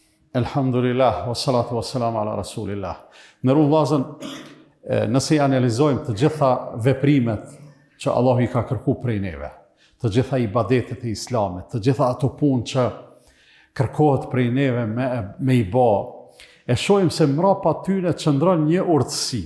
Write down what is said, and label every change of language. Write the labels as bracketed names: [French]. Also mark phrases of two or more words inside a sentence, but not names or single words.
[Arabic] Elhamdulillah, والصلاة والسلام على رسول الله. [Albanian] Në vllazën, nëse i analizojmë të gjitha veprimet që Allahu i ka kërku prej neve, të gjitha ibadetet e Islamit, të gjitha ato punë që kërkohet prej neve me i bë, e shohim se mrapa tyne qëndron një urtësi.